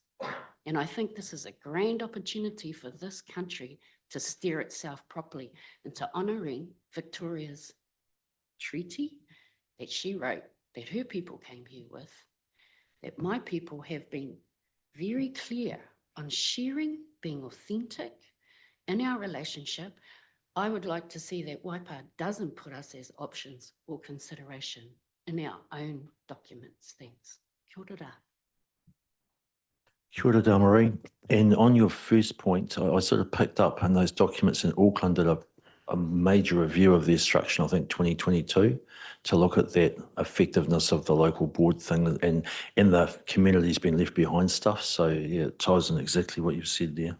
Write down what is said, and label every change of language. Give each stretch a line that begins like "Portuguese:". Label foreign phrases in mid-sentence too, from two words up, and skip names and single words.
English: And I think this is a grand opportunity for this country to steer itself properly into honouring Victoria's treaty that she wrote, that her people came here with, that my people have been very clear on sharing, being authentic in our relationship. I would like to see that Waipa doesn't put us as options or consideration in our own documents. Thanks.
Māori: Kia ora. Kia ora, Dale-Marie.
English: And on your first point, I sort of picked up on those documents in Auckland did a major review of their structure, I think 2022, to look at that effectiveness of the local board thing and the communities being left behind stuff. So yeah, it ties in exactly what you've said there.